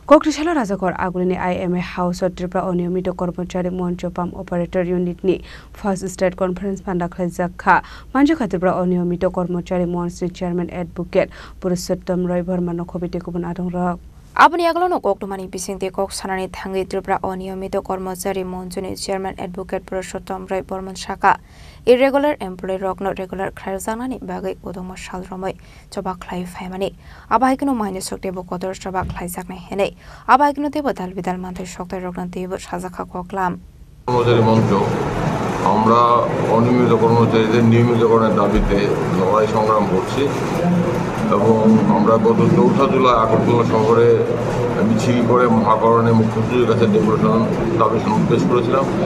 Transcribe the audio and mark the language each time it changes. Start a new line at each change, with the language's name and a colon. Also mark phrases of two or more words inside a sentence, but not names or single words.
Kok Borok: কক্রিশালা রাজাগড় আগুলিনী আইএমএ হাউস ত্রিপুরা অনিয়মিত কর্মচারী মঞ্চ পাম্প অপারেটর ইউনিটনি
English: first state conference
Kok Borok: পান্ডাখলাই জাখা মানজাখা ত্রিপুরা অনিয়মিত কর্মচারী মঞ্চনি চেয়ারম্যান এডভোকেট পুরুষোত্তম রয় বর্মা নখবিতে গুবুন আদং রক Aboni aglono koktumani bisingte kok sanani thangi Tripura oniyomito kormachari monjoni chairman advocate Purushottam Roy Borman Shaka
English: irregular employee
Kok Borok: rokno regular khrajangani bagai udoma salromoi choba khlai phaimani abaikino maine soktebo kotor choba khlai jaknai henei abaikino tebo dalbidal manthai soktai rokna tebo sajakha koklam
Bangla: কর্মচারী মঞ্চ আমরা অনিয়মিত কর্মচারীদের নিয়মিতকরণের দাবিতে লড়াই সংগ্রাম করছি এবং আমরা গত ৪ঠা জুলাই আগরতলা শহরে মিছিল করে মহাকরণে মুখ্যমন্ত্রীর কাছে ডেপুটেশন দাবি পেশ করেছিলাম।